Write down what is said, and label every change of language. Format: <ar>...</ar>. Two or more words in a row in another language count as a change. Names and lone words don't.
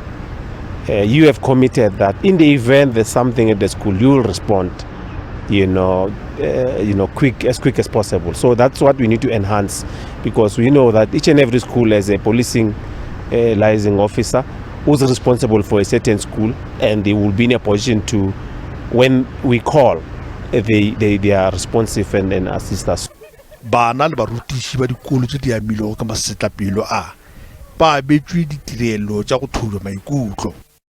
<en>You have committed that in the event there's something at the school, you will respond, quick as possible. So that's what we need to enhance, because we know that each and every school has a policing liaison officer who's responsible for a certain school, and they will be in a position to, when we call, they are responsive and assist us.</en> <nso>Bana le barutiši ba dikolo tše di amilego ka masetlapelo a ba abetšwe ditirelo tša go thulwa maikutlo.</nso>